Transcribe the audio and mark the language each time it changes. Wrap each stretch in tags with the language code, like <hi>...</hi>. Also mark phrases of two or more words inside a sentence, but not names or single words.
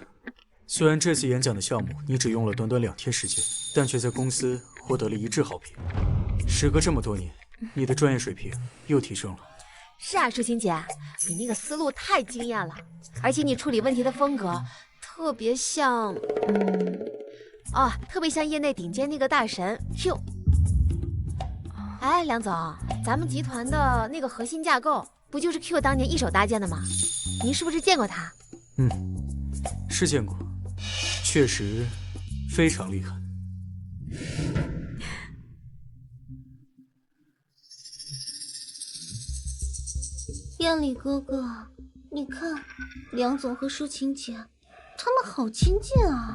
<zh>雖然這次演講的項目你只用了短短2天時間，但卻在公司獲得了一致好評。時隔這麼多年，你的專業水平又提升了。是啊，舒晴姐，你那個思路太驚豔了，而且你處理問題的風格特別像，特別像業內頂尖那個大神 Q。哎，梁總，咱們集團的那個核心架構不就是 Q 當年一手搭建的嗎？您是不是見過他？是見過。確實非常厲害。燕里哥哥，你看，梁總和舒晴姐，他們好親近啊。</zh>